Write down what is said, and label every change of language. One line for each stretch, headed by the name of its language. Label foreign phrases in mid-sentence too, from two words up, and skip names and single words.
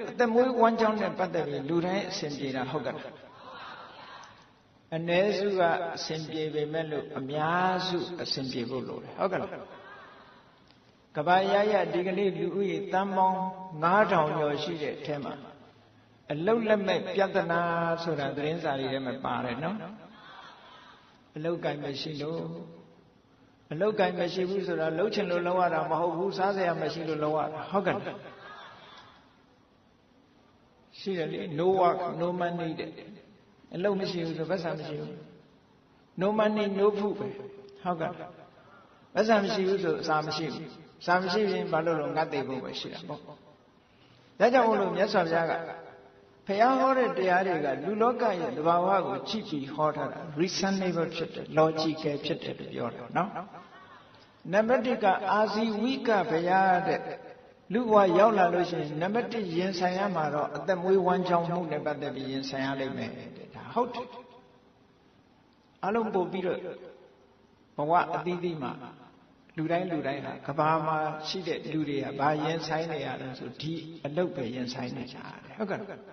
Burmese: အသက်မွေးဝမ်းကြောင်းနဲ့ပတ်သက်ပြီးလူတိုင်းအစဉ်ပြေတာဟုတ်ကဲ့အ ਨੇ စုကအစဉ်ပြေပေမဲ့လို့အများစုအစဉ်ပြေဖို့လိုတယ်ဟုတ်ကဲ့ကဘာရရဒီကနေ့လူဦးရေတန်းပေါင်း9000ကျော်ရှိတဲ့အထဲမှာအလုတ်လက်မဲ့ပြဿနာဆိုတာသတင်းစာတွေထဲမှာပါတယ်နော်အလုတ်ကိုင်မရှိလို့အလုတ်ကိုင်မရှိဘူးဆိုတာလှုပ်ချင်လို့လှုပ်ရတာမဟုတ်ဘူးစားစရာမရှိလို့လှုပ်ရတာဟုတ်ကဲ့ ရှိတယ်လေ
English: no work no money
Burmese: တဲ့အလုတ်မရှိဘူးဆိုပတ်စံမရှိဘူး
English: no money no food
Burmese: ပဲဟုတ်ကဲ့ပတ်စံမရှိဘူးဆိုအစာမရှိဘူးစာမရှိရင်ဘာလို့လဲငတ်သိဖို့ပဲရှိတာ ပေါ့ဒါကြောင့်မို့လို့မြတ်စွာဘုရားကဘုရားဟောတဲ့တရားတွေကလူလောကရဲ့သဘာဝကိုကြည့်ပြီးဟောထားတာ reasonable ဖြစ် တယ် logical ဖြစ်တယ်လို့ပြောတာနော်နံပါတ်1ကအာဇီဝိကဘုရားတဲ့လူဘဝရောက်လာလို့ရှိရင်နံပါတ်1ရင်ဆိုင်ရမှာတော့အသက်မွေးဝမ်းကြောင်းမှုနဲ့ပတ်သက်ပြီးရင်ဆိုင်ရလိမ့်မယ်ဒါဟုတ်တယ်အလုံးပို့ပြီးတော့ဘဝအသီးသီးမှာလူတိုင်းဟာကဘာမှာရှိတဲ့လူတွေကဘာရင်ဆိုင်နေရလဲဆိုဒီအလုပ်ပဲရင်ဆိုင်နေကြရတယ်ဟုတ်ကဲ့